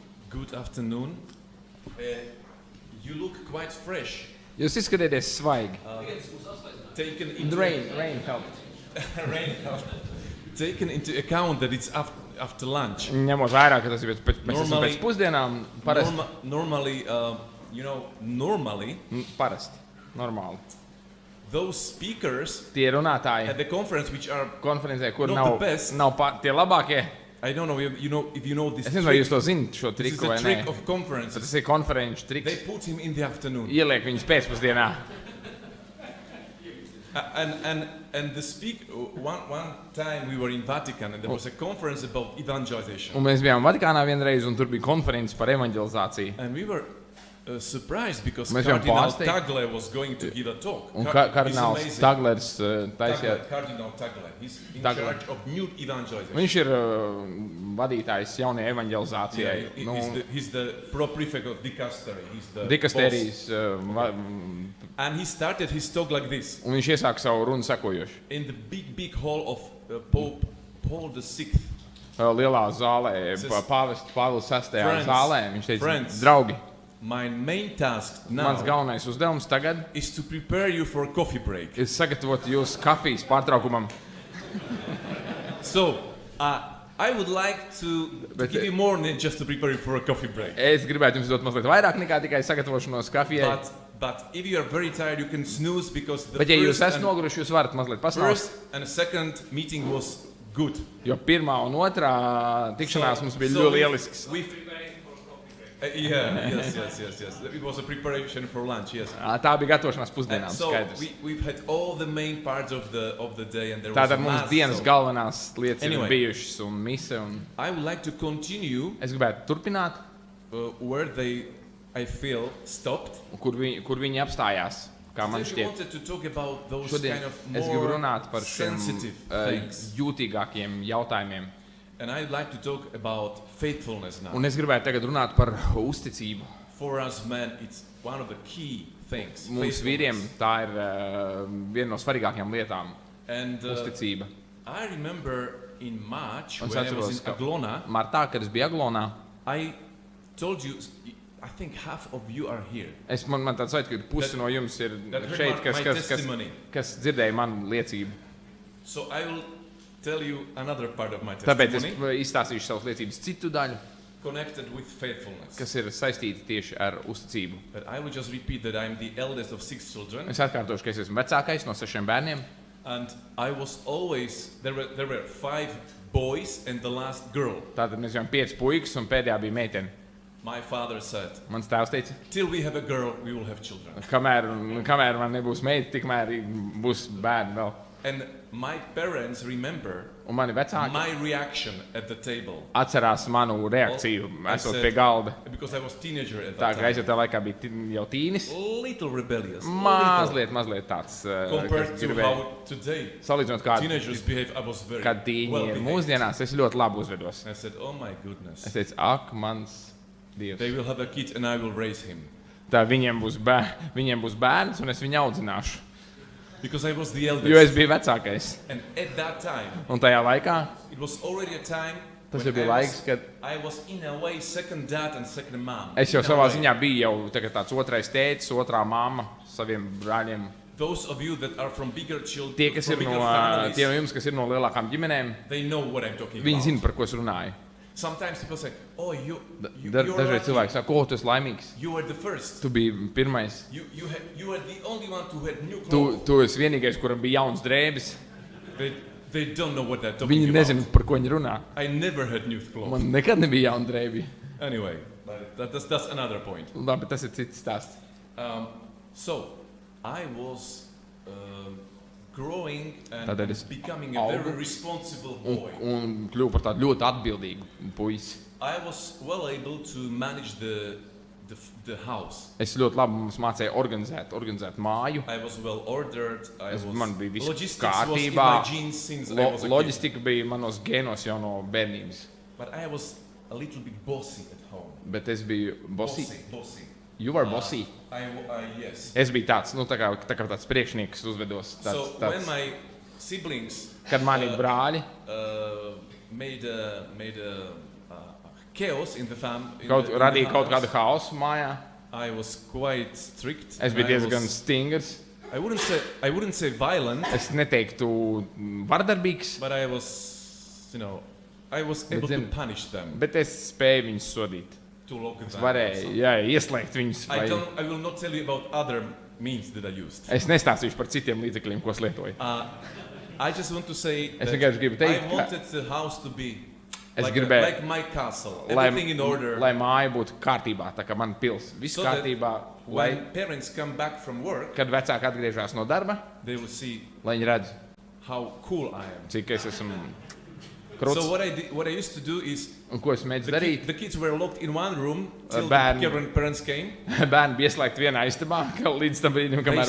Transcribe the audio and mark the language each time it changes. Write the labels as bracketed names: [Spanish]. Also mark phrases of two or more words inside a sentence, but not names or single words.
[English] Good afternoon. You look quite fresh. [Latvian] Jūs izskatieties svaigi. [English] Taken into Rain helped. Rain helped. Taken into account that it's after lunch. [Latvian] Ņemot vērā, ka tas ir pēc pusdienām, parasti. [English] Normally, [Latvian] Parasti, normāli. [English] Those speakers [Latvian] Tie runātāji [English] at the conference which are [Latvian] konferencē, kur [English] not the best. [Latvian] nav tie labākie. [English] I don't know if you know this. [Latvian] Es nezinu, vai jūs to zinat, šo [English] This is [Latvian] triku vai [English] the [Latvian] nē. [English] trick of conferences. [Latvian] Tas ir konferenču [English] They [Latvian] triks. [English] put him in the afternoon. [Latvian] Ieliek viņus pēcpusdienā. [English] And the one time we were in Vatican and there was a conference about evangelization. [Latvian] Un mēs bijām Vatikānā vienreiz, un tur bija konferences par evanģelizāciju. [English] And we were surprised because [Latvian] Mēs bijām [English] Cardinal [Latvian] pārsteigti. [English] Tagle was going to give a talk. [Latvian] Un [English] He's [Latvian] kardināls [English] amazing. [Latvian] Taglers taisīja. Cardinal Tagle. He's in Tagle. [English] charge of new evangelization. [Latvian] Viņš ir vadītājs jaunajai evanģelizācijai. [English] He's the pro-prefect of dicastery. He's the [Latvian] Dikastērijas. [English] boss. And he started his talk like this. [Latvian] Un viņš iesāka savu runu sekojoši. [English] In the big hall of Pope Paul VI. [Latvian] Lielā zālē, pāvests Pāvils VI zālē. Viņš teica, draugi, [English] My main task [Latvian] mans [English] now [Latvian] galvenais uzdevums tagad [English] is to prepare you for a coffee break. [Latvian] ir sagatavot jūs kafijas pārtraukumam. [English] So, I would like to give you more than just to prepare you for a coffee break. [Latvian] Es gribētu jums dot mazliet vairāk nekā tikai sagatavošanos kafijai. [English] But if you are very tired, you can snooze because the [Latvian] Bet ja jūs [English] first [Latvian] esat noguruši, jūs varat mazliet pasnaust. [English] and second meeting was good. [Latvian] Jo pirmā un otrā tikšanās mums bija [English] So [Latvian] ļoti lielisks. [English] Yes. It was a preparation for lunch, yes. [Latvian] Tā bija gatavošanās pusdienām, [English] So [Latvian] skaidrs. [English] we've had all the main parts of the day and there was [Latvian] Tātad [English] a [Latvian] mums [English] mass, [Latvian] dienas [English] so [Latvian] galvenās lietas ir [English] Anyway. [Latvian] bijušas un mise. [English] I would like to continue [Latvian] Es gribētu turpināt, [English] where I feel stopped. [Latvian] kur viņi apstājās, kā man [English] Today we [Latvian] šķiet. [English] wanted to talk about those [Latvian] Šodien [English] kind of [Latvian] es gribu [English] more [Latvian] runāt par šiem [English] sensitive things. [Latvian] jūtīgākiem jautājumiem. [English] And I'd like to talk about faithfulness now. [Latvian] Un es gribētu tagad runāt par uzticību. [English] For us men, it's one of the key things. [Latvian] Mums vīriem tā ir viena no svarīgākajām lietām [English] And [Latvian] - uzticība. [English] I remember in March [Latvian] Un [English] when I was in [Latvian] atceros, ka [English] Aglona, [Latvian] martā, kad es biju Aglonā, [English] I told you, I think half of you are here. [Latvian] man tāds sajūta, ka pusi no jums ir [English] That heard [Latvian] šeit, [English] my testimony. [Latvian] kas dzirdēja manu liecību. [English] So I will tell you another part of my [Latvian] Tāpēc es [English] testimony [Latvian] izstāstīšu savas liecības citu daļu, [English] connected with faithfulness. [Latvian] kas ir saistīta tieši ar uzticību. [English] But I will just repeat that I'm the eldest of 6 children. [Latvian] Es atkārtošu, ka es esmu vecākais no 6 bērniem. [English] And I was always, there were 5 boys and the last girl. [Latvian] Tātad mēs bijām 5 puikas un pēdējā bija meitene. [English] My father said, [Latvian] Mans tēvs teica, [English] till we have a girl, we will have children. [Latvian] kamēr man nebūs meita, tikmēr būs bērni vēl. [English] And my parents remember [Latvian] Un mani vecāki [English] my reaction at the table. [Latvian] atcerās manu reakciju, [English] I [Latvian] esot [English] said- [Latvian] pie galda. [English] Because I was teenager at [Latvian] Tā [English] that [Latvian] kā es [English] time. [Latvian] jau tajā laikā biju jau tīnis, [English] Little rebellious. [Latvian] mazliet tāds, [English] Compared [Latvian] kas [English] to [Latvian] gribēja [English] how today [Latvian] salīdzinot kādu, [English] teenagers behave, I was very [Latvian] kad tīņi [English] well [Latvian] ir [English] behaved. [Latvian] mūsdienās, es ļoti labi uzvedos. [English] I said, oh my goodness. [Latvian] Es teicu, ak, mans Dievs. [English] They will have a kid and I will raise him. [Latvian] Tā viņiem būs bērns un es viņu audzināšu. [English] Because I was the [Latvian] Jo [English] eldest. [Latvian] es biju vecākais. [English] And at that time, [Latvian] Un tajā laikā [English] it was already a time [Latvian] tas [English] when [Latvian] jau bija laiks, kad [English] I was in a way second dad and second mom. [Latvian] es jau [English] In a [Latvian] savā [English] way. [Latvian] ziņā biju jau tagad tāds otrais tētis, otrā mamma saviem brāļiem. [English] Those of you that are from bigger children, [Latvian] Tie, kas ir [English] from [Latvian] no, [English] bigger families, [Latvian] tie no jums, kas ir no lielākām ģimenēm, [English] they know what I'm talking [Latvian] viņi [English] about. [Latvian] zina, par ko es runāju. [English] Sometimes people say, oh, you're [Latvian] Dažreiz [English] lucky. [Latvian] cilvēki saka, ko tu esi laimīgs? [English] You were the first. [Latvian] Tu biji pirmais. [English] You were the only one who had new [Latvian] Tu [English] clothes. [Latvian] esi vienīgais, kuram bija jauns drēbes. [English] They don't know what they're talking [Latvian] Viņi [English] about. [Latvian] nezina, par ko viņi runā. [English] I never had new clothes. [Latvian] Man nekad nebija jauna drēbi. [English] Anyway, that's another point. [Latvian] Labi, tas ir cits stāsts. [English] So, I was growing and [Latvian] Tādēļ es [English] becoming a [Latvian] augu [English] very responsible boy. [Latvian] Un kļuvu par tādu ļoti atbildīgu puisi. [English] I was well able to manage the house. [Latvian] Es ļoti labi mums mācīju organizēt māju. [English] I was well ordered. [Latvian] Man bija viss [English] Logistics was in [Latvian] kārtībā. [English] my genes since I was a kid. [Latvian] Loģistika bija manos gēnos jau no bērnības. [English] But I was a little bit bossy at home. [Latvian] Bet es biju bossy. [English] Bossy. You were bossy. Yes. [Latvian] Es biju tāds, tā kā tāds priekšnieks uzvedos. [English] So when my siblings [Latvian] Kad mani brāļi [English] made a chaos in the family. [Latvian] Radīja kaut kādu haosu mājā. [English] I was quite strict. [Latvian] Es biju diezgan stingrs. [English] I wouldn't say violent. [Latvian] Es neteiktu vardarbīgs. [English] But I was able to punish them. [Latvian] Bet es spēju viņus sodīt. [English] To lock them. [Latvian] Es varēju, ieslēgt viņus. [English] I will not tell you about other means that I used. [Latvian] Es nestāstīšu par citiem līdzekļiem, ko es lietoju. [English] I just want to say that I wanted the house to be like my castle, everything in order. [Latvian] Lai māja būtu kārtībā, tā kā man pils. Viss [English] So [Latvian] kārtībā. [English] When parents come back from work, [Latvian] kad vecāki atgriežas no darba, [English] they will see [Latvian] lai viņi redz, [English] how cool I am. [Latvian] Cik es esmu kruts. [English] So what I used to do is [Latvian] Un ko es mēdzu darīt? [English] The kids were locked in one room till the parents came. [Latvian] Bērni bija ieslēgti vienā istabā, līdz tam brīdim, kamēr